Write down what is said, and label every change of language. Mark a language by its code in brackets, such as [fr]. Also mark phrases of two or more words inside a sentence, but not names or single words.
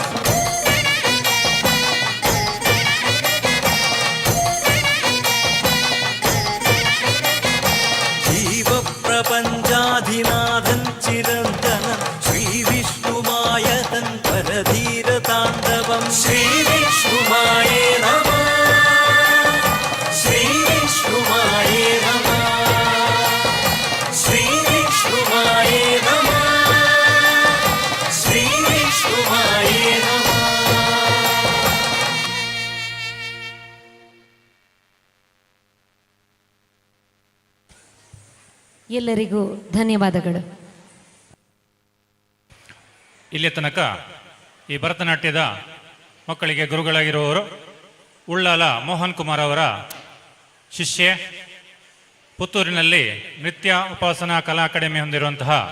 [ml] ജീവപ്രപഞ്ചാധിനാഥൻ ചിരന്തനം ശ്രീവിഷ്ണുമായതൻ പരധീരതാണ്ഡവം [sa] ശ്രീവിഷ്ണുമായേ നമഃ ശ്രീവിഷ്ണുമായേ നമഃ ശ്രീവിഷ്ണുമായേ നമഃ ശ്രീവിഷ്ണുമായേ നമഃ [kn] ಎಲ್ಲರಿಗೂ ಧನ್ಯವಾದಗಳು. ಇಲ್ಲಿಯ ತನಕ ಈ ಭರತನಾಟ್ಯದ ಮಕ್ಕಳಿಗೆ ಗುರುಗಳಾಗಿರುವವರು ಉಳ್ಳಾಲ ಮೋಹನ್ ಕುಮಾರ್ ಅವರ ಶಿಷ್ಯೆ, ಪುತ್ತೂರಿನಲ್ಲಿ ನೃತ್ಯ ಉಪಾಸನಾ ಕಲಾ ಅಕಾಡೆಮಿ ಹೊಂದಿರುವಂತಹ